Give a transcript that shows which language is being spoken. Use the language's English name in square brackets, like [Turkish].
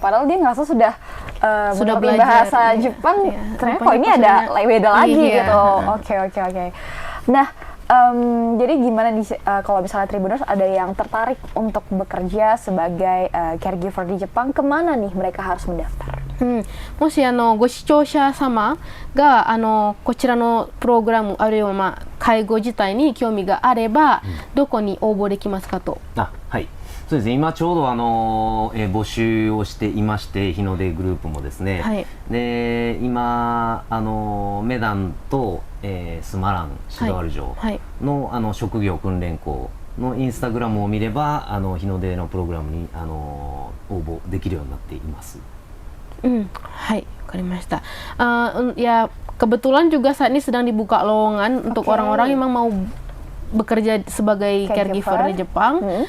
[Indonesian] Padahal dia ngerasa sudah belajar bahasa Jepang, ternyata kok ini ada beda lagi gitu. Oke. Nah, jadi gimana nih kalau misalnya Tribuners ada yang tertarik untuk bekerja sebagai caregiver di Jepang, kemana nih mereka harus mendaftar? [Japanese] もしご視聴者様がこちらのプログラムあるいは介護自体に興味があれば、どこに応募できますかと。はい。そうですね、今ちょうど募集をしていまして、日の出グループもですね、で今メダンとスマランシドワル城の、職業訓練校のインスタグラムを見れば日の出のプログラムに応募できるようになっています。 Hai, wakarimashita. [Indonesian] Ya kebetulan juga saat ini sedang dibuka lowongan untuk orang-orang yang memang mau bekerja sebagai caregiver di Jepang.